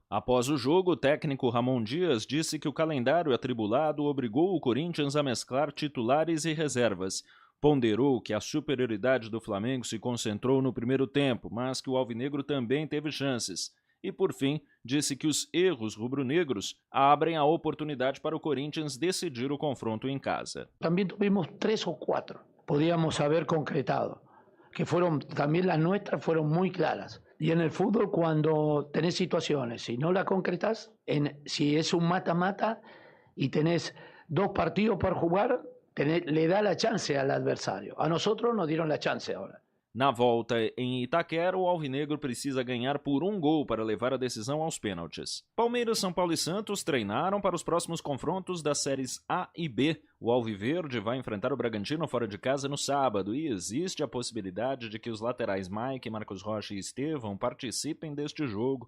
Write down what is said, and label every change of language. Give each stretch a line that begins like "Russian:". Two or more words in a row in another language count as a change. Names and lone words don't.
Portuguese: Após o jogo, o técnico Ramon Dias disse que o calendário atribulado obrigou o Corinthians a mesclar titulares e reservas. Ponderou que a superioridade do Flamengo se concentrou no primeiro tempo, mas que o alvinegro também teve chances. E, por fim, disse que os erros rubro-negros abrem a oportunidade para o Corinthians decidir o confronto em casa. Também tuvimos 3 ou 4,
Spanish: podíamos haber concretado,
Portuguese: que foram, também as nossas foram muito claras.
Spanish: Y en el fútbol, cuando tenés situaciones y no la concretás, si es un mata-mata y tenés 2 partidos por jugar, le da la chance al adversario. A nosotros nos dieron la chance ahora.
Portuguese: Na volta em Itaquera, o Alvinegro precisa ganhar por 1 gol para levar a decisão aos pênaltis. Palmeiras, São Paulo e Santos treinaram para os próximos confrontos das séries A e B. O Alviverde vai enfrentar o Bragantino fora de casa no sábado e existe a possibilidade de que os laterais Mike, Marcos Rocha e Estevão participem deste jogo.